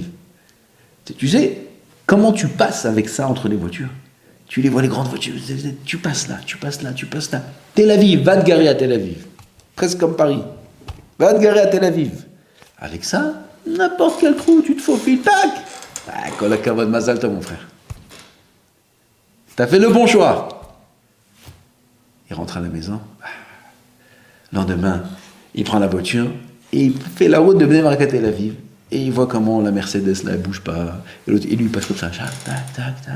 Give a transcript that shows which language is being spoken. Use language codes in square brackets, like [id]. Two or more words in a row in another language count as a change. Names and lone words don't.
[fr] Tu sais, comment tu passes avec ça entre les voitures? Tu les vois, les grandes voitures, tu passes là, tu passes là, tu passes là. Tel Aviv, va te garer à Tel Aviv. Presque comme Paris. Va te garer à Tel Aviv. Avec ça, n'importe quel trou, tu te faufiles, tac. [he] Ah, כל הכבוד מזל טוב, [fr] mon frère. T'as fait le bon choix. Il rentre à la maison. Le lendemain, il prend la voiture et il fait la route de Bnei Brak à Tel Aviv. Et il voit comment la Mercedes, là, elle bouge pas. Et l'autre, il lui passe comme ça. Tac, tac, tac.